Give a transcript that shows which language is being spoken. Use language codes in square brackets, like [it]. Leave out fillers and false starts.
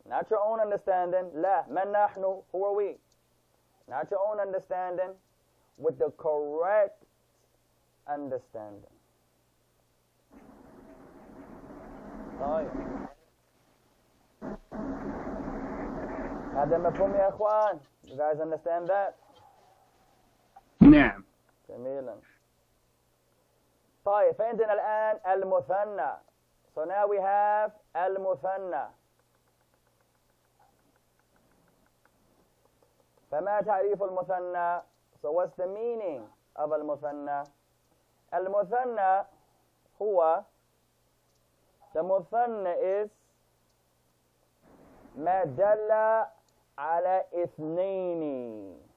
[en] Not your own understanding. La, [ar] man nahnu, [en] who are we? Not your own understanding, with the correct understanding. [ar] هذا مفهوم يا اخوان. [en] You guys understand that? [ar] نعم. جميلا. طيب فعندنا الآن المثنى. [en] So now we have al-muthanna. [ar] فما تعريف المثنى? [en] So what's the meaning of المثنى? [ar] المثنى هو, the مثنى is ما دل على اثنين.